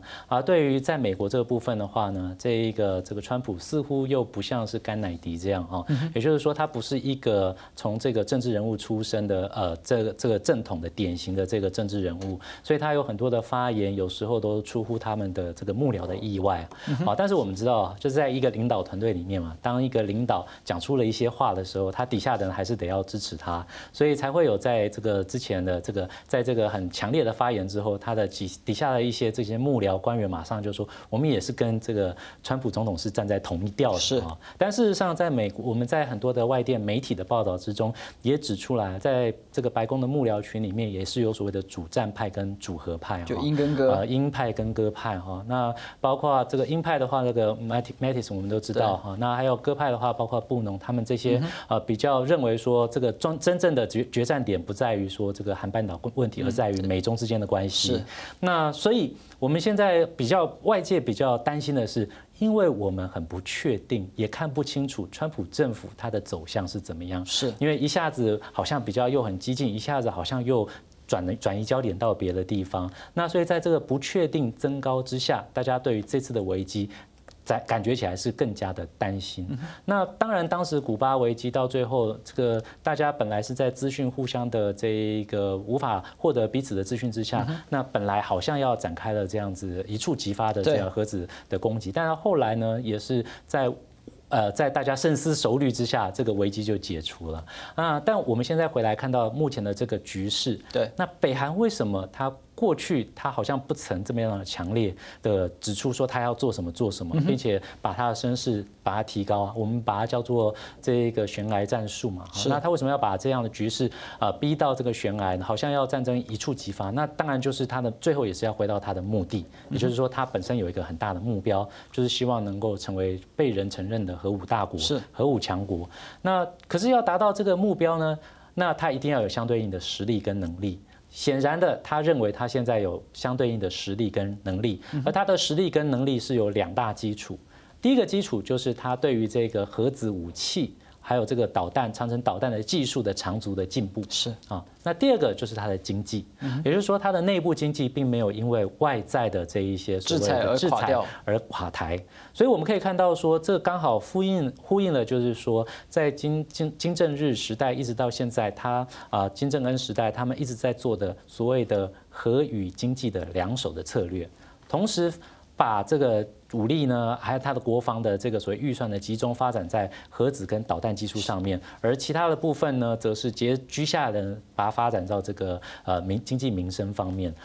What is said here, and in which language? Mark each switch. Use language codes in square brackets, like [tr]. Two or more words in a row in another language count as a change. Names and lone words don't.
[zh] 而對於在美國這個部分的話呢，這個川普似乎又不像是甘乃迪這樣啊，也就是說他不是一個從這個政治人物出身的這個正統的典型的這個政治人物，所以他有很多的發言有時候都出乎他們的這個幕僚的意外啊。但是我們知道，就是在一個領導團隊裡面嘛，當一個領導講出了一些話的時候，他底下的人還是得要支持他，所以才會有在這個之前的這個，在這個很強烈的發言之後，他的底下的一些這些幕僚官員馬上就說，我們也是跟這個川普總統是站在同一調的啊。但事實上，在美國，我們在很多的外電媒體的報道之中也指出來，在這個白宮的幕僚群裡面也是有所謂的主戰派跟主和派，就鷹跟鴿，鷹派跟鴿派哈。那包括這個鷹派的話，那個 Mattis 我們都知道哈。那還有鴿派的話，包括布農他們這些。比較認為說，這個真正的決戰點不在於說這個韓半島問題，而在於美中之間的關係。那所以我們現在外界比較擔心的是，因為我們很不確定，也看不清楚川普政府它的走向是怎麼樣。是因為一下子好像比較又很激進，一下子好像又轉移焦點到別的地方。那所以在這個不確定增高之下，大家對於這次的危機感覺起來是更加的擔心。那當然，當時古巴危機到最後，這個大家本來是在資訊互相的這個無法獲得彼此的資訊之下，那本來好像要展開了這樣子一觸即發的這樣核子的攻擊，但是後來呢，也是在大家深思熟慮之下，這個危機就解除了啊。但我們現在回來看到目前的這個局勢，對，那北韓為什麼它過去他好像不曾這麼樣的強烈的指出說他要做什麼，並且把他的聲勢把它提高啊，我們把它叫做這個懸崖戰術嘛。那他為什麼要把這樣的局勢逼到這個懸崖，好像要戰爭一觸即發？那當然就是他的最後也是要回到他的目的，也就是說他本身有一個很大的目標，就是希望能夠成為被人承認的核武大國，核武強國。那可是要達到這個目標呢，那他一定要有相對應的實力跟能力。顯然的，他認為他現在有相對應的實力跟能力，而他的實力跟能力是有兩大基礎。第一個基礎就是他對於這個核子武器，還有這個導彈、長程導彈的技術的長足的進步。是啊，那第二個就是它的經濟，也就是說它的內部經濟並沒有因為外在的這一些所謂的制裁而垮台。所以我們可以看到說，這剛好呼應了，就是說在金正日時代一直到現在，金正恩時代他們一直在做的所謂的核與經濟的兩手的策略，同時把這個武力呢，還有它的國防的這個所謂預算呢，集中發展在核子跟導彈技術上面，而其他的部分呢，則是居下人把它發展到這個經濟民生方面。